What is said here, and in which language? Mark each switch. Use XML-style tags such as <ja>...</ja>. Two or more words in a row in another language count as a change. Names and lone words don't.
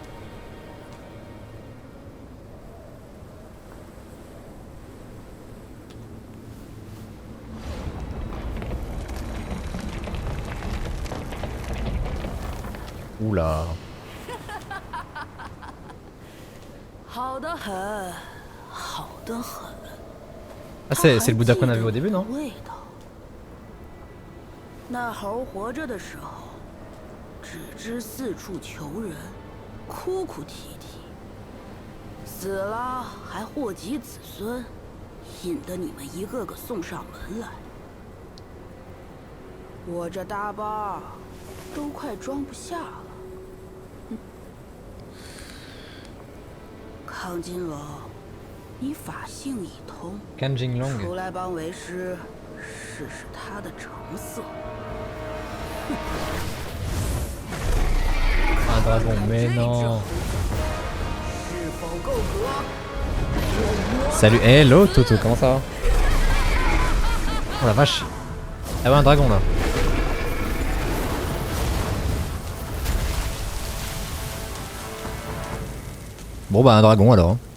<fr>Oula. Ah c'est le Bouddha qu'on avait au début non?</fr> <zh>那猴活着的时候，只知四处求人，哭哭啼啼；死了还祸及子孙，引得你们一个个送上门来。我这大包都快装不下了。康金龙， 你法性已通， Kan Jinglong. 出来帮为师试试他的成色。</zh> <fr>Un dragon, mais</fr> <zh>这只</zh> <fr>non.</fr> <zh>猴子是否够格？</zh> <fr>Salut, hello Toto, comment ça va? Oh la vache. Ah ouais, un dragon là. Bon bah un dragon alors.</fr>